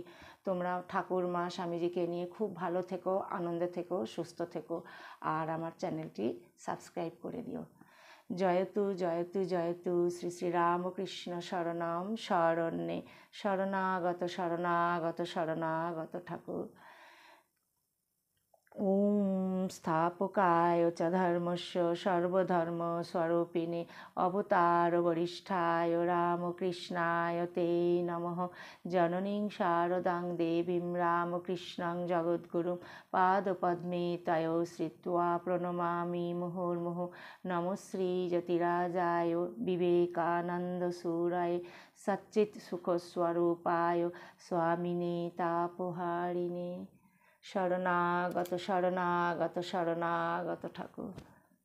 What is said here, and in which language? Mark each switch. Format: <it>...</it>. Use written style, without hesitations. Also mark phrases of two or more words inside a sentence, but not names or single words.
<bn>তোমরা ঠাকুর মা স্বামীজিকে নিয়ে খুব ভালো থেকো, আনন্দে থেকো, সুস্থ থেকো, আর আমার চ্যানেলটি সাবস্ক্রাইব করে দিও।</bn> <sa>জয়তু জয়তু জয়তু শ্রী শ্রী রামকৃষ্ণ শরণম শরণ্যে শরণাগত শরণাগত শরণাগত ঠাকুর। संस्थापकाय च धर्मस्य सर्वधर्मस्वरूपिणे अवतारवरिष्ठाय रामकृष्णाय ते नमः। जननीं शारदां देवीं रामकृष्णं जगद्गुरुं पादपद्मे तयो श्रित्वा प्रणमामि मुहुर्मुहुः। नमो श्रीजतिराजाय विवेकानन्दसूराय सच्चित्सुखस्वरूपाय स्वामिने तापहारिणे। শরণাগত শরণাগত শরণাগত ঠাকুর।</sa>